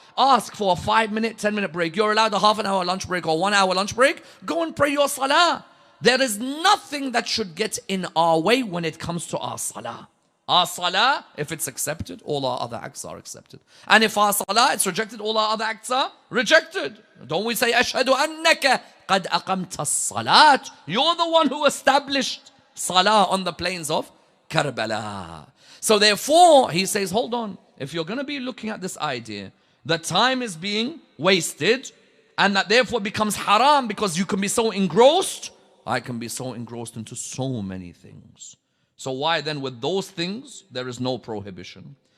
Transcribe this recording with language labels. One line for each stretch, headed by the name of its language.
English: Ask for a 5-minute, 10-minute break. You're allowed a half an hour lunch break or 1 hour lunch break. Go and pray your salah. There is nothing that should get in our way when it comes to our salah. Our salah, if it's accepted, all our other acts are accepted. And if our salah, it's rejected, all our other acts are rejected. Don't we say,
Arabic: أَشْهَدُ أَنَّكَ قَدْ أَقَمْتَ الصَّلَاةِ.
English: You're the one who established salah on the plains of Karbala. So therefore, he says, hold on. If you're going to be looking at this idea, the time is being wasted, and that therefore becomes haram because you can be so engrossed. I can be so engrossed into so many things. So why then with those things, there is no prohibition?